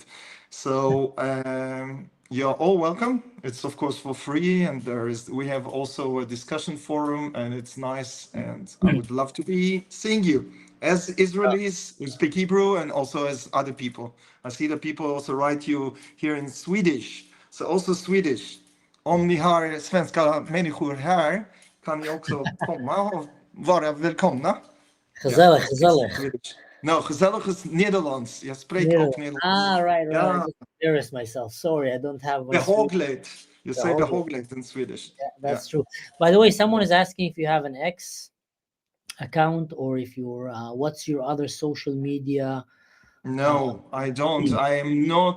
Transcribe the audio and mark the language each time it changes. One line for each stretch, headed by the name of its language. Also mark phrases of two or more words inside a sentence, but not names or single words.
English: So you're all welcome. It's of course for free. And we have also a discussion forum and it's nice. And I would love to be seeing you. as Israelis who speak Hebrew and also as other people. I see that people also write you here in Swedish. So also Swedish.
Swedish: Om ni har svenska människor här kan ni också komma och vara välkomna.
English: Gezellig, it's gezellig. Swedish.
Dutch: No, gezellig is Nederlands. Je spreekt ook Nederlands.
English: Ah, right. I Ja, just embarrassed myself. Sorry, I don't have my Swedish. behagligt. You say Behagligt. behagligt in Swedish. Yeah, that's true. By the way, someone is asking if you have an X account or if you're what's your other social media. No, I don't. I am not.